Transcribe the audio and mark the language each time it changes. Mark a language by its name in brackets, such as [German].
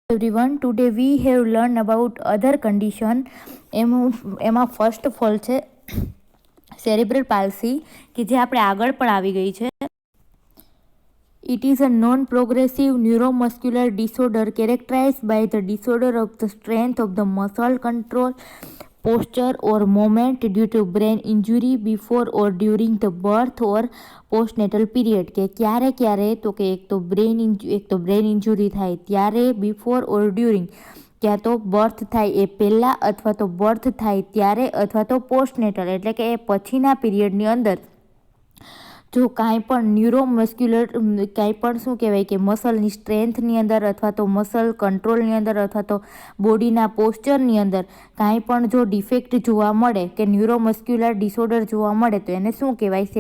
[English] Everyone, today we have learned about other condition. [Gujarati] એમાં [English] first of all [Gujarati] છે cerebral palsy કે જે આપણે આગળ પણ આવી ગઈ છે. [English] It is a non-progressive neuromuscular disorder characterized by the disorder of the strength of the muscle control, posture or movement due to brain injury before or during the birth or postnatal period. [Gujarati] કે ક્યારે તો કે એક તો brain ઇન્જુરી થાય ત્યારે, [English] before or during [Gujarati] ક્યાં તો બર્થ થાય એ પહેલાં, અથવા તો બર્થ થાય ત્યારે, અથવા તો પોસ્ટનેટલ એટલે કે એ પછીના પીરિયડની અંદર જો કાંઈ પણ ન્યુરોમસ્ક્યુલર કાંઈ પણ શું કહેવાય કે મસલની સ્ટ્રેન્થની અંદર, અથવા તો મસલ કંટ્રોલની અંદર, અથવા તો બોડીના પોસ્ચરની અંદર કાંઈ પણ જો ડિફેક્ટ જોવા મળે કે ન્યુરોમસ્ક્યુલર ડિસઓર્ડર જોવા મળે તો એને શું કહેવાય?